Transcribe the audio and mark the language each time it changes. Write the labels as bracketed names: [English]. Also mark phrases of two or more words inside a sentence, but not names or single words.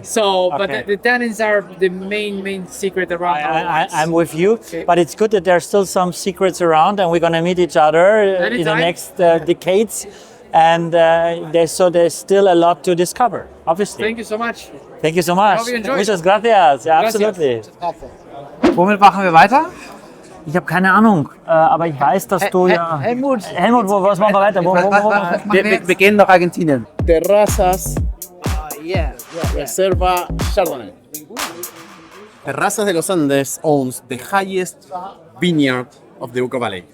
[English] So, but the tannins are the main secret around our wines. I'm with you, but it's good that there's still some secrets around, and we're gonna meet each other in the next decades, and there's still a lot to discover. Obviously. Thank you so much. Thank you so much. hope you enjoyed. [Spanish] Muchas gracias. Ja, Gracias. [English] absolutely. [German] Womit machen wir weiter? Ich habe keine Ahnung, aber ich weiß, dass du ja. Helmut. Helmut, was machen wir weiter? Wir gehen nach Argentinien. [English] Terrazas Yeah. Reserva Chardonnay. Terrazas de Los Andes owns the highest vineyard of the Nappa Valley.